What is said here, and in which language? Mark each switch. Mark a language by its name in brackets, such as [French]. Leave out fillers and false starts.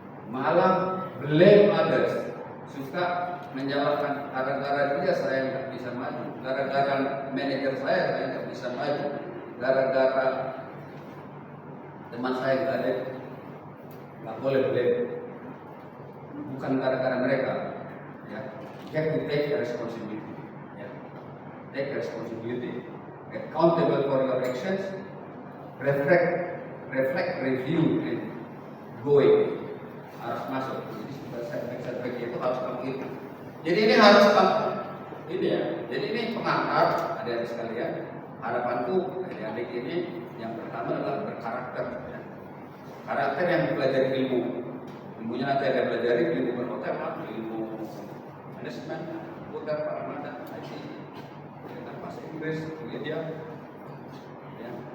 [Indonesian] Malah [English] blame others, [Indonesian] suka menyalahkan gara-gara dia saya nggak bisa maju, gara-gara manajer saya nggak bisa maju, gara-gara teman saya nggak ada, nggak boleh blame, bukan gara-gara mereka. [English] Ya, you have to take responsibility. Ya. Take responsibility, accountable for your actions, reflect, review, and going. [Indonesian] Harus masuk. Jadi setback itu harus kamu itu. Jadi ini harus kamu ini ya. Jadi ini pengantar adik-adik sekalian. Harapanku adik-adik ini yang pertama adalah berkarakter. Ya. Karakter yang belajar ilmu. Ilmunya nanti ada belajar ilmu berhotel, ilmu manajemen, komputer, parameter, IT, bahasa Inggris, media. Ya.